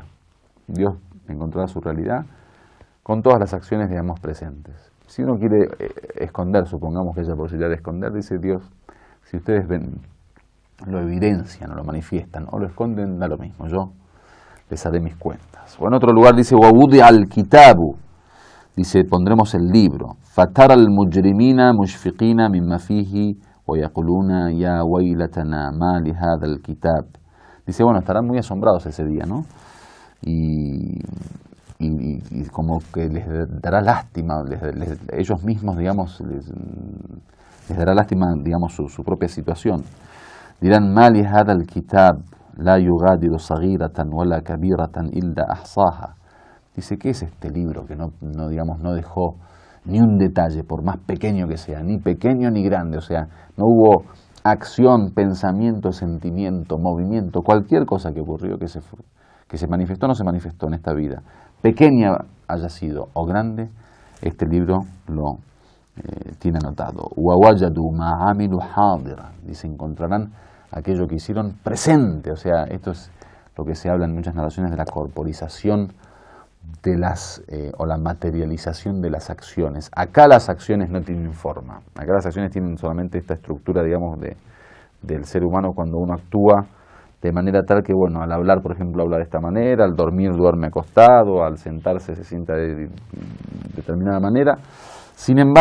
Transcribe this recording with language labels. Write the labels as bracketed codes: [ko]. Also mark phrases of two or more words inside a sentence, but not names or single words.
[es] Dios encontrará su realidad con todas las acciones, digamos, presentes. Si uno quiere esconder, supongamos que haya posibilidad de esconder, dice Dios, si ustedes ven, lo evidencian o lo manifiestan o lo esconden, da lo mismo, yo les haré mis cuentas. O en otro lugar dice, [ar] وَوُضِعَ الْكِتَابُ, [es] dice, pondremos el libro, [ar] فَتَرَى الْمُجْرِمِينَ مُشْفِقِينَ مِمَّا فِيهِ وَيَقُولُونَ يَا وَيْلَتَنَا مَا لِهَذَا الْكِتَابِ. [es] Dice, bueno, estarán muy asombrados ese día, ¿no? Y como que les dará lástima, ellos mismos, digamos, les dará lástima, digamos, su propia situación. Dirán, [ar] مَا لِهَذَا الْكِتَابِ لا يغادر صغيرة ولا كبيرة إلا أحصاها. [es] Dice, ¿qué es este libro que no dejó ni un detalle, por más pequeño que sea, ni pequeño ni grande? O sea, no hubo acción, pensamiento, sentimiento, movimiento, cualquier cosa que ocurrió, que se manifestó o no se manifestó en esta vida, pequeña haya sido o grande, este libro lo tiene anotado. [ar] ووجدوا ما عملوا حاضرا, [es] dice, encontrarán aquello que hicieron presente. O sea, esto es lo que se habla en muchas narraciones de la corporización de o la materialización de las acciones. Acá las acciones no tienen forma, acá las acciones tienen solamente esta estructura, digamos, del ser humano cuando uno actúa de manera tal que, bueno, al hablar, por ejemplo, habla de esta manera, al dormir duerme acostado, al sentarse se sienta de determinada manera.